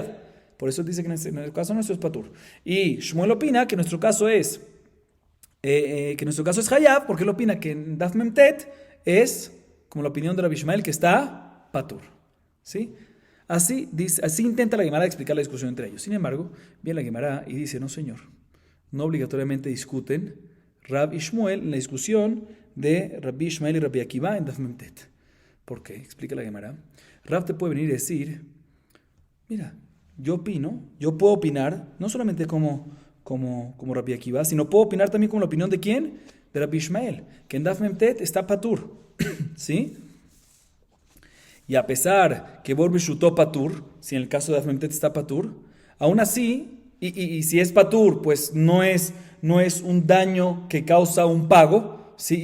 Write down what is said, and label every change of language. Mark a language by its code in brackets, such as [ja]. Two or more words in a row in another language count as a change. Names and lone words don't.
[es] Por eso dice que en el caso nuestro es patur. Y Shmuel opina que nuestro caso es hayab, porque él opina que en Daf Mem Tet es como la opinión de Rabbi Ishmael que está patur, ¿sí? Así intenta la Gemara explicar la discusión entre ellos. Sin embargo, viene la Gemara y dice, no señor, no obligatoriamente discuten Rab y Shmuel en la discusión de Rabbi Ishmael y Rabbi Akiva en Daf Mem Tet. ¿Por qué? Explica la Gemara. Rab te puede venir y decir, mira, yo puedo opinar, no solamente como Rabbi Akiva, sino puedo opinar también como la opinión de ¿quién? De Rabbi Ishmael, que en Daf Mem Tet está patur, ¿sí? Y a pesar que [he] בור ברשותו [es] patur, si en el caso de Daf Mem Tet está patur, aún así, y si es patur, pues no es un daño que causa un pago, ¿sí?